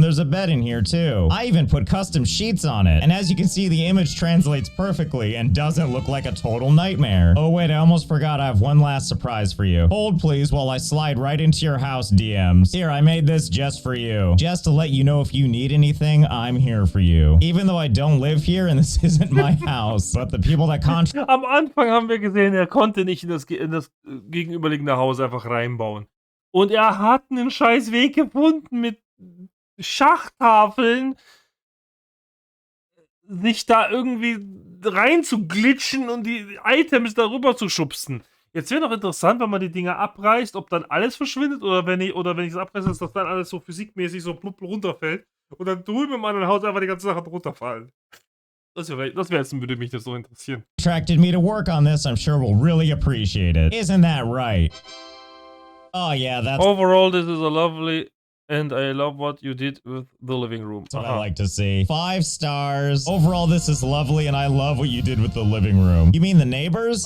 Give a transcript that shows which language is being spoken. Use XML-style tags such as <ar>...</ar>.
<en>There's a bed in here too. I even put custom sheets on it. And as you can see, the image translates perfectly and doesn't look like a total nightmare. Oh wait, I almost forgot I have one last surprise for you. Hold please while I slide right into your house DMs. Here, I made this just for you. Just to let you know if you need anything, I'm here for you. Even though I don't live here and this isn't my house, but the people that</en> <de>Am Anfang haben wir gesehen, er konnte nicht in das gegenüberliegende Haus einfach reinbauen. Und er hat einen scheiß Weg gefunden, mit Schachtafeln sich da irgendwie rein zu glitschen und die Items darüber zu schubsen. Jetzt wäre noch interessant, wenn man die Dinger abreißt, ob dann alles verschwindet oder wenn ich es abreiße, dass das dann alles so physikmäßig so plupp runterfällt und dann drüben im anderen Haus einfach die ganze Sache runterfallen. Das wäre jetzt, würde mich das so interessieren.</de> <en>Attracted me to work on this, I'm sure we'll really appreciate it. Isn't that right? Oh yeah, that's Overall, this is a lovely, and I love what you did with the living room. what I like to see. 5 stars. Overall, this is lovely, and I love what you did with the living room. You mean the neighbors?</en>